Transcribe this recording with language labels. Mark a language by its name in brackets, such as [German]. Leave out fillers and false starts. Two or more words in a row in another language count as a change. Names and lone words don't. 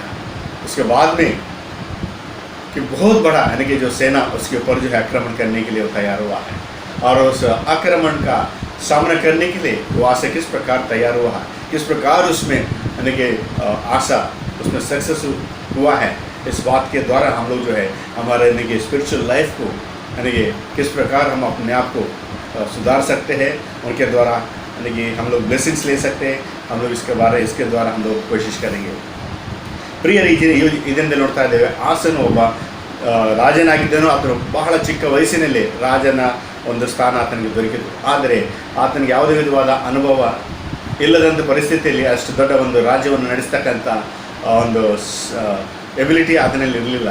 [Hindi] उसके बाद में कि बहुत बड़ा यानी कि जो सेना उसके ऊपर जो है आक्रमण करने के लिए वो तैयार हुआ है, और उस आक्रमण का सामना करने के लिए वो आशा किस प्रकार तैयार हुआ है, किस प्रकार उसमें यानी कि आशा उसमें सक्सेस हुआ है। इस बात के द्वारा हम लोग जो है हमारे यानी कि [English] spiritual life [Hindi] को यानी कि किस प्रकार हम अपने आप को सुधार सकते हैं, उनके द्वारा यानी कि हम लोग ब्लेसिंग्स ले सकते हैं। हम लोग इसके द्वारा हम लोग कोशिश करेंगे। [Kannada] ಪ್ರಿಯರೇ, ಇದರಿಂದ ನೋಡ್ತಾ ಇದ್ದೇವೆ, ಆಸನು ಒಬ್ಬ ರಾಜನಾಗಿದ್ದನು. ಆತನು ಬಹಳ ಚಿಕ್ಕ ವಯಸ್ಸಿನಲ್ಲಿ ರಾಜನ ಒಂದು ಸ್ಥಾನ ಆತನಿಗೆ ದೊರಕಿತು. ಆದರೆ ಆತನಿಗೆ ಯಾವುದೇ ವಿಧವಾದ ಅನುಭವ ಇಲ್ಲದಂಥ ಪರಿಸ್ಥಿತಿಯಲ್ಲಿ ಅಷ್ಟು ದೊಡ್ಡ ಒಂದು ರಾಜ್ಯವನ್ನು ನಡೆಸ್ತಕ್ಕಂಥ ಒಂದು ಎಬಿಲಿಟಿ ಆತನಲ್ಲಿ ಇರಲಿಲ್ಲ.